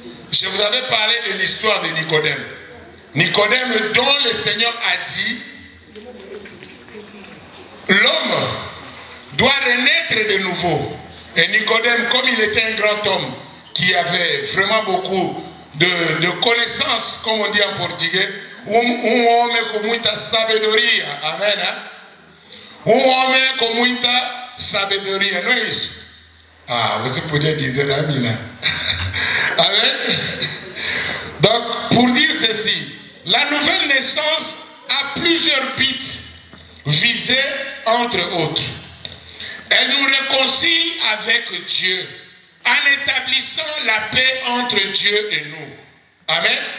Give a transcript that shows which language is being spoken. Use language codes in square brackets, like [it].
[fr] Je vous avais parlé de l'histoire de Nicodème. Nicodème dont le Seigneur a dit l'homme doit renaître de nouveau. Et Nicodème, comme il était un grand homme qui avait vraiment beaucoup de connaissances, comme on dit en portugais, un homme [pt] com muita sabedoria. [fr] Amen. Un homme [pt] com muita sabedoria. Não é isso? Ah, você podia dizer Amina. [fr] Amen. Donc, pour dire ceci, la nouvelle naissance a plusieurs buts visés entre autres. Elle nous réconcilie avec Dieu en établissant la paix entre Dieu et nous. Amen.